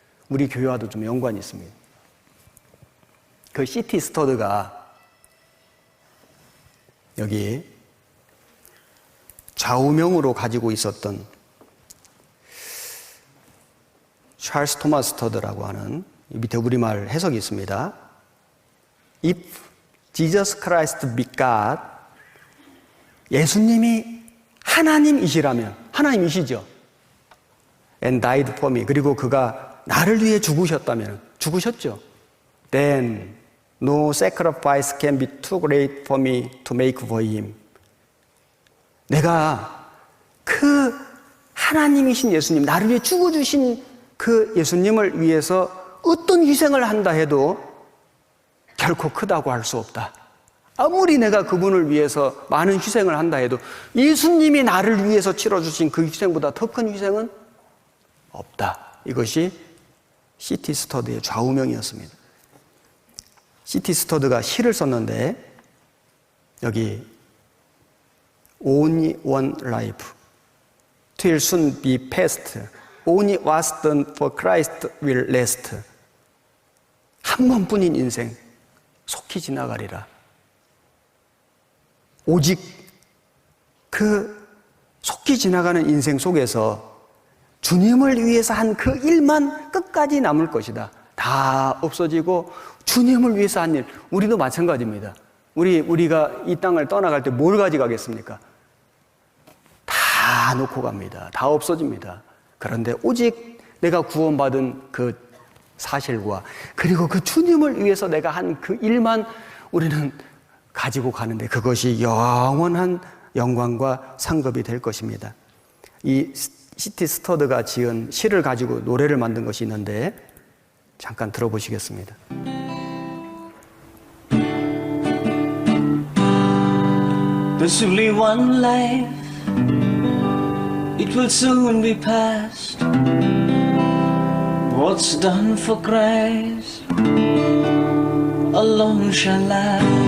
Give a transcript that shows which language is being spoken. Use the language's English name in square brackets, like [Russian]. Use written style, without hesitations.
[Korean] 우리 교회와도 좀 연관이 있습니다. 그 시티 스터드가 여기 좌우명으로 가지고 있었던 찰스 토마스 스터드라고 하는 밑에 우리말 해석이 있습니다. [English] If Jesus Christ be God, [Korean] 예수님이 하나님이시라면, 하나님이시죠. [English] And died for me. [Korean] 그리고 그가 나를 위해 죽으셨다면, 죽으셨죠. [English] Then no sacrifice can be too great for me to make for him. [Korean] 내가 그 하나님이신 예수님, 나를 위해 죽어주신 그 예수님을 위해서 어떤 희생을 한다 해도 결코 크다고 할 수 없다. 아무리 내가 그분을 위해서 많은 희생을 한다 해도 예수님이 나를 위해서 치러주신 그 희생보다 더 큰 희생은 없다. 이것이 시티 스터드의 좌우명이었습니다. 시티 스터드가 시를 썼는데 여기 [English] Only one life till soon be past. Only what's done for Christ will last. [Korean] 한 번뿐인 인생 속히 지나가리라. 오직 그 속히 지나가는 인생 속에서 주님을 위해서 한 그 일만 끝까지 남을 것이다. 다 없어지고 주님을 위해서 한 일, 우리도 마찬가지입니다. 우리가 이 땅을 떠나갈 때 뭘 가져가겠습니까? 다 놓고 갑니다. 다 없어집니다. 그런데 오직 내가 구원받은 그 사실과 그리고 그 주님을 위해서 내가 한 그 일만 우리는 가지고 가는데 그것이 영원한 영광과 상급이 될 것입니다. 이 시티 스터드가 지은 시를 가지고 노래를 만든 것이 있는데 잠깐 들어보시겠습니다. [English] There's only one life, it will soon be past. What's done for Christ alone shall last.